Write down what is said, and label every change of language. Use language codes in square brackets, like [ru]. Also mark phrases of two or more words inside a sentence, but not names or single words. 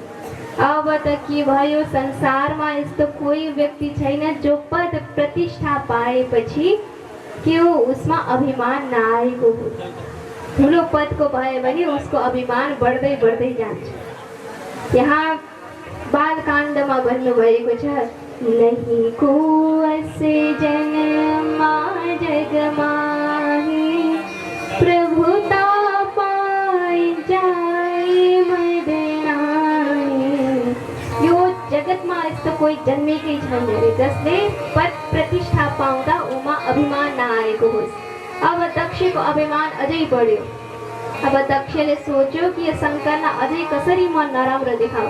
[ne] अब त के भयो, संसारमा यस्तो कोही व्यक्ति छैन जो पद प्रतिष्ठा पाएपछि कि वो उसमा अभिमान नआएको हो। ठुलो पदको भयो भने उसको अभिमान बढ्दै बढ्दै जान्छ। यहाँ बालकाण्डमा भन्नुभएको छ, [awa] नहीं को असे जन्मा जग माही प्रभुता पाई जाए मदनाही। [ne] यो जगतमा यस्तो कोही जन्मेकै छैन रे जसले पद प्रतिष्ठा पाउँदा उमा अभिमान नआएको होस्। अब दक्षको अभिमान अझै बढ्यो। अब दक्षले सोच्यो कि यो शङ्करलाई अझै कसरी म नराम्रो देखाऊ।